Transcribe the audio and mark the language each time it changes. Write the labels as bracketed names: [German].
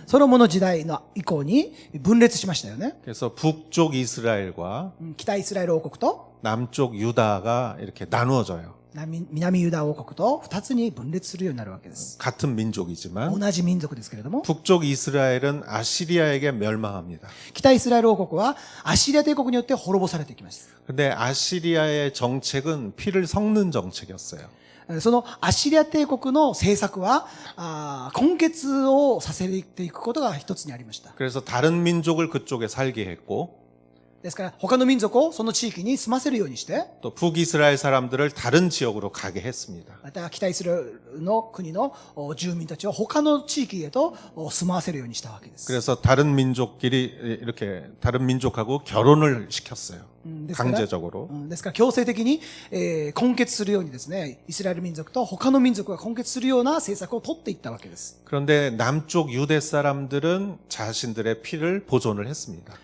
[Japanese] ソロモンの時代の以降に分裂しましたよね。 [Korean] 그래서 북쪽 이스라엘과 [Japanese] 北イスラエル王国と [Korean] 남쪽 유다가 이렇게 나누어져요. [Japanese] 南ユダ王国と二つに分裂するようになるわけです。 [Korean] 같은 민족이지만 [Japanese] 同じ民族ですけれども、 [Korean] 북쪽 이스라엘은 아시리아에게 멸망합니다. [Japanese] 北イスラエル王国はアッシリア帝国によって滅ぼされていきます。 [Korean] 근데 아시리아의 정책은 피를 섞는 정책이었어요. [Japanese] そのアッシリア帝国の政策は、根血をさせていくことが一つにありました。 [Korean] 그래서 다른 민족을 그쪽에 살게 했고 [Japanese] ですから、他の民族をその地域に住ませるようにして、 [Korean] 또 북이스라엘 사람들을 다른 지역으로 가게 했습니다. [Japanese] また北イスラエルの国の住民たちを他の地域へと住まわせるようにしたわけです。 [Korean] 그래서 다른 민족끼리 이렇게 다른 민족하고 결혼을 시켰어요. [Japanese] ですから [Korean] 강제적으로. [Japanese] ですから強制的に、根血するようにですね、イスラエル民族と他の民族が根血するような政策を取っていったわけです。 [Korean] 그런데 남쪽 유대 사람들은 자신들의 피를 보존을 했습니다.